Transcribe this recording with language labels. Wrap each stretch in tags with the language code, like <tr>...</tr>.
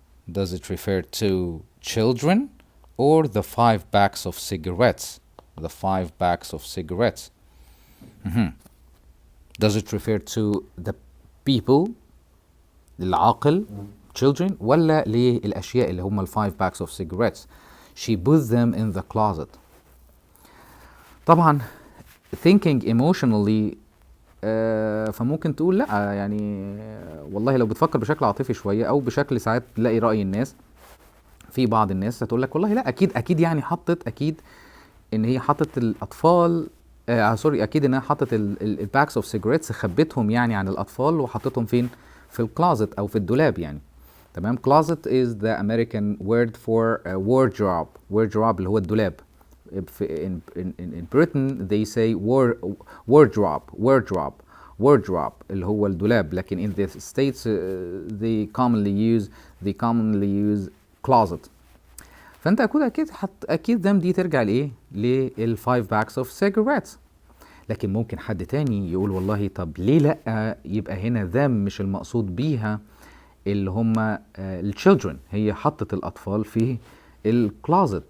<en>Does it refer to children or the 5 packs of cigarettes? The 5 packs of cigarettes. Does it refer to the people,</en> <ar>العاقل,</ar> <en>children,</en> <ar>ولا للأشياء اللي هم ال</ar> <en>5 packs of cigarettes? She put them in the closet.</en> <ar>طبعا</ar> <en>thinking emotionally</en> <ar>فممكن تقول لا، يعني والله لو بتفكر بشكل عاطفي شويه او بشكل ساعات تلاقي راي الناس، في بعض الناس هتقول لك والله لا، اكيد يعني اكيد ان هي حطت الاطفال، اكيد انها حطت الباكس اوف سيجاريتس، خبتهم يعني عن الاطفال وحطتهم فين؟ في الكلازت او في الدولاب يعني. تمام.</ar> <en>closet is the American word for wardrobe</en> <ar>اللي هو الدولاب.</ar> <en>in Britain they say wardrobe</en> <ar>اللي هو الدولاب، لكن</ar> <en>in the States they commonly use closet.</en> <ar>فانت اكيد them دي ترجع لايه؟ لل</ar> <en>5 packs of cigarettes.</en> <ar>لكن ممكن حد تاني يقول والله طب ليه لا يبقى هنا them مش المقصود بيها اللي هم الchildren، هي حطت الاطفال في الكلازت.</ar>